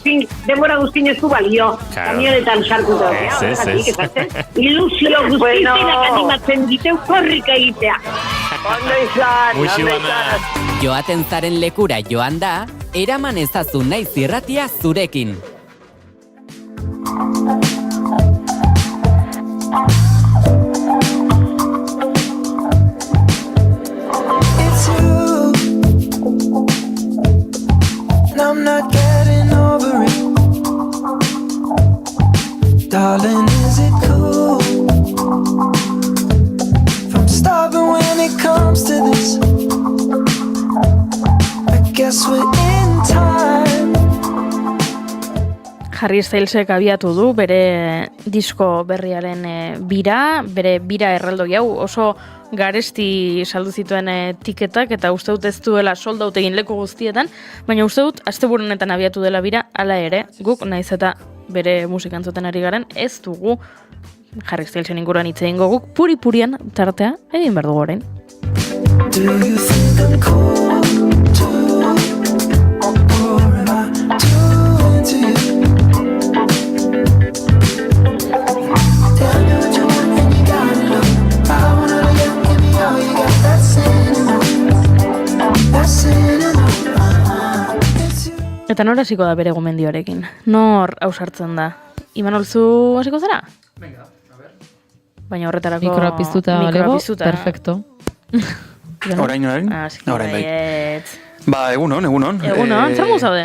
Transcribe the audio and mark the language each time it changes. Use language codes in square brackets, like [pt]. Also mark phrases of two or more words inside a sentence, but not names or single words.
[eu] Denbora guztin ez du balio, kamionetan sartu da. Ilusio guztienak animatzen diteu korrika egitea. Ondo izan, Joaten zaren lekura joan da, eraman ezazu Naiz Irratia zurekin. [en] It's you, and I'm not getting over it. Darling, is it cool if I'm stubborn when it comes to this? I guess we're in time. [eu] Harry Stylesek abiatu du bere disko berriaren bira, bere bira erraldoi hau oso garesti saldu zituen tiketak eta uste dut ez duela [en] sold out [eu] egin leku guztietan, baina uste dut asteburu honetan abiatu dela bira, hala ere, guk naiz eta bere musika entzuten ari garen, ez dugu Harry Stylesen inguruan hitz egingo guk puri-purian tartea egin behar dugu orain. [en] Do you think I'm cool too? Or am I too into you? Tell me what you want and you got it all. I wanna know you, give me all you got. That's it enough. [eu] Eta nor hasiko da bere gomendioarekin? Nor ausartzen da? Imanol, zu hasiko zara? [es] Venga, a ver. [eu] Baina horretarako... Mikroa piztuta balego, perfecto. Orain. Orain bai. Ba, egunon. Egunon, zer zaude?